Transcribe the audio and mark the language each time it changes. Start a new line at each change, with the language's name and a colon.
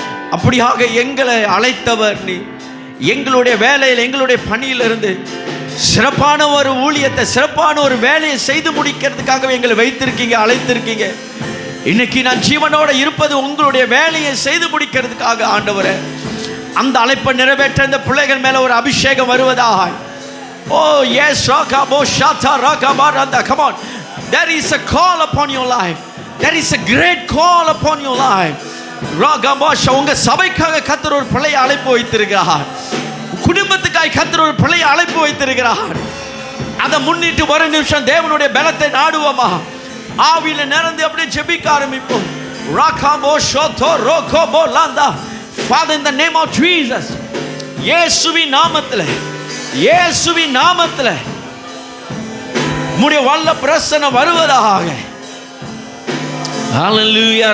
Tamil: அப்படியாக எங்களை அழைத்தவர் நீ. எங்களுடைய வேலையில், எங்களுடைய பணியிலிருந்து சிறப்பான ஒரு ஊழியத்தை, சிறப்பான ஒரு வேலையை செய்து முடிக்கிறதுக்காகவே எங்களை வைத்திருக்கீங்க, அழைத்திருக்கீங்க. இன்னைக்கு நான் ஜீவனோட இருப்பது உங்களுடைய வேலையை செய்து முடிக்கிறதுக்காக ஆண்டவரே. அந்த அழைப்பை நிறைவேற்ற இந்த பிள்ளைகள் மேல ஒரு அபிஷேகம் வருவதாக.
English: Oh yes, Rakabo Shata Rakabaranda. Come on. There is a call upon your life. There is a great call upon your life. Ragabasha.
Tamil: உங்க சபைக்காக கர்த்தர் ஒரு பிள்ளையை அழைப்பு வைத்திருக்கிறார். குடும்பத்துக்காக கர்த்தர் ஒரு பிள்ளையை அழைப்பு வைத்திருக்கிறார். அதை முன்னிட்டு ஒரு நிமிஷம் தேவனுடைய பலத்தை நாடுவோமா? ஆவியில நிரந்து அப்படியே ஜெபிக்க ஆரம்பிப்போம். Rakabo Shoto Rokobo Landa.
English: Father, in the name of Jesus,
Tamil: இயேசுவின் நாமத்தில், இயேசுவின் நாமத்தில் உம்முடைய வல்ல பிரசன்னம் வருவதாக. ஹல்லேலூயா.